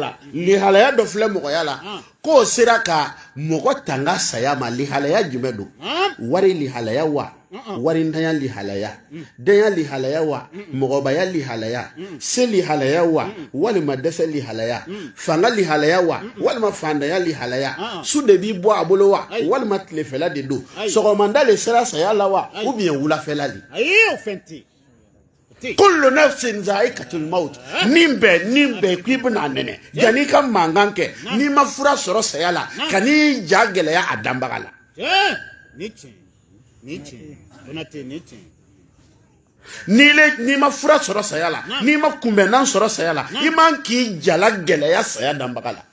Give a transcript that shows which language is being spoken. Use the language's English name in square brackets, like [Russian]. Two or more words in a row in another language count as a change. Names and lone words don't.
[Bambara] la lihalaya dɔ filɛ mɔgɔya la k'o sera ka mɔgɔ tanga saya ma lihalaya jumɛn don wari lihalaya wa wari ntanya lihalaya denya lihalaya wa mɔgɔbaya lihalaya se lihalaya wa walima dɛsɛ lihalaya fanga lihalaya wa walima fandanya lihalaya su de b'i bɔ a bolo wa walima tilefɛla de don sɔgɔmada le sera saya la wa [French] ou bien [Bambara] wulafɛla de ayi o fɛn tɛ [Arabic] كل نفس ذائقة الموت [Bambara] nin bɛɛ k'i bɛna nɛnɛ yanni ka mankan kɛ n'i ma fura sɔrɔ saya la ka n'i ja gɛlɛya a danbaga la ni tiɲɛ Konate ni tiɲɛ n'i ma fura sɔrɔ saya la n'i ma kunbɛnnan sɔrɔ saya la i man k'i jala gɛlɛya saya danbaga la